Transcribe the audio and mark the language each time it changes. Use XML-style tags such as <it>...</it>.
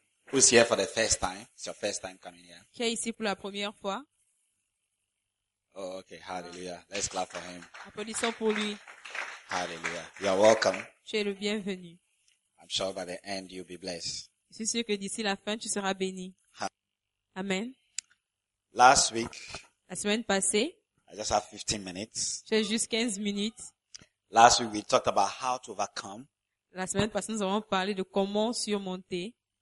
<en>Who's here for the first time? It's your first time coming here.</en> <fr>Qui est ici pour la première fois?</fr> <en>Oh, okay. Hallelujah. Let's clap for him.</en> <fr>Applaudissons pour lui.</fr> <en>Hallelujah. You're welcome.</en> <fr>Tu es le bienvenu.</fr> <en>I'm sure by the end you'll be blessed.</en> <fr>Je suis sûr que d'ici la fin, tu seras béni.</fr> <en>Amen. Last week.</en> <fr>La semaine passée.</fr> <en>I just have 15 minutes.</en> <fr>J'ai juste 15 minutes.</fr> <en>Last week we talked about how to overcome.</en> <fr>La semaine passée, nous avons parlé de comment surmonter.</fr>